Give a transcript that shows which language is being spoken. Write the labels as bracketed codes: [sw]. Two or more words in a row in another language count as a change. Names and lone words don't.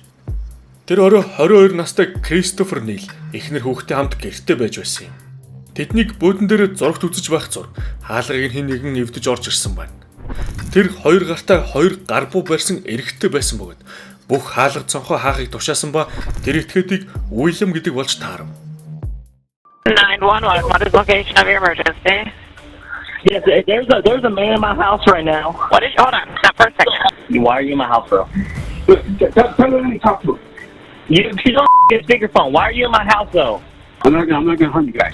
[mn] Тэр орой 22 настай Кристофер Нил эхнэр хүүхдээ хамт гэртээ байж байсан юм. Тэднийг буудан дээр зурагт үзэж байх зур хаалгыг хин нэгэн эвдэж орж ирсэн байна. Тэр 2 гартаа 2 гарбуу барьсан эрэгтэй байсан бөгөөд бүх хаалга цонхоо хаахыг тушаасан ба тэр этгээдийг Уильям гэдэг болж таарав. [en] 911, what is location of your emergency? Yes, there's a man in my house right now. What is, hold on, stop for a second. Why are you in my house, bro? Tell her to talk to her. She's on speakerphone. Why are you in my house, though? I'm not gonna harm you guys.